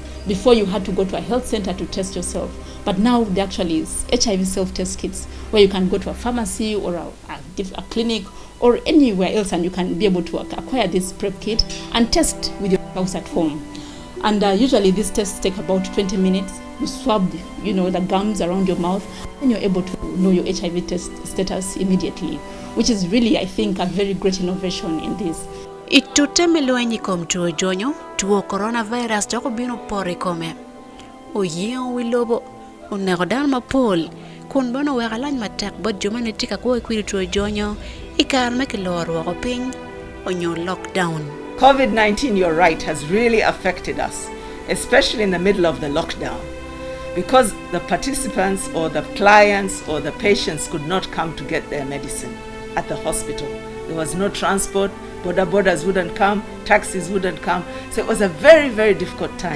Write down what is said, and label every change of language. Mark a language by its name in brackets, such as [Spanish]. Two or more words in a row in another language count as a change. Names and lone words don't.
[English] Before, you had to go to a health center to test yourself. But now there actually is HIV self-test kits where you can go to a pharmacy or a clinic or anywhere else, and you can be able to acquire this PrEP kit and test with your spouse at home. And usually these tests take about 20 minutes. You swab, the gums around your mouth, and you're able to know your HIV test status immediately, which is really, I think, a very great innovation in this. [Alur] Itute melwenyi kom tuo jonyo, tuo coronavirus joko bino pore kome. Oyiyo wilobo, unegodan mapol, kun bono wegalany matek bod jomane tika kuwe kwiri tuo jonyo, ikar mekilor wako ping, onyo lockdown. [English] COVID-19, you're right, has really affected us, especially in the middle of the lockdown, because the participants or the clients or the patients could not come to get their medicine at the hospital. There was no transport, borders wouldn't come, taxis wouldn't come, so it was a very, very difficult time.